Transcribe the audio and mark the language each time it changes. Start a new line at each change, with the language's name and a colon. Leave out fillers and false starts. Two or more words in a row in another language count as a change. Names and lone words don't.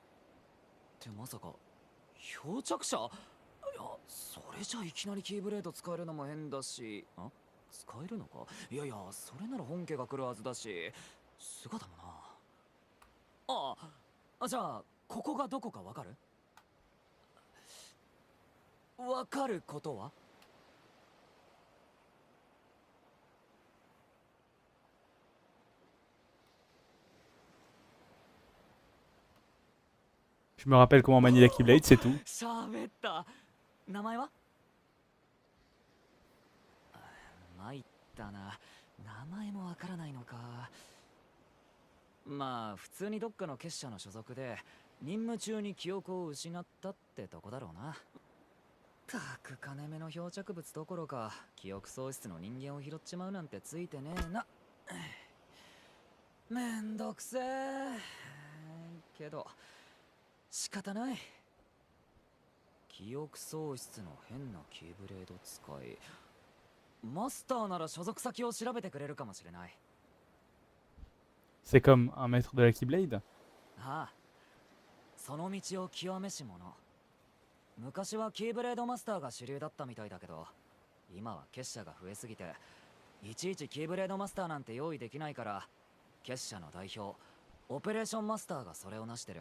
Japanese: ってまさか漂着者？いや、それじゃいきなりキーブレード使えるのも変だし。使えるのか？いやいや、それなら本家が来るはずだし。姿もな。じゃあここがどこかわかる？わかることは？
French: Je me rappelle comment manier la Keyblade, c'est tout.
Japanese: 喋った。名前は？参ったな。名前もわからないのか。まあ普通にどっかの結社の所属で任務中に記憶を失ったってとこだろうな。たく金目の漂着物どころか記憶喪失の人間を拾っちまうなんてついてねえな。めんどくせえけど仕方ない。記憶喪失の変なキーブレード使い。マスターなら所属先を調べてくれるかもしれない。
French: C'est comme un maître de la Keyblade?
Japanese: ああ、その道を極めし者。昔はキーブレードマスターが主流だったみたいだけど、今は結社が増えすぎていちいちキーブレードマスターなんて用意できないから、結社の代表オペレーションマスターがそれを成してる。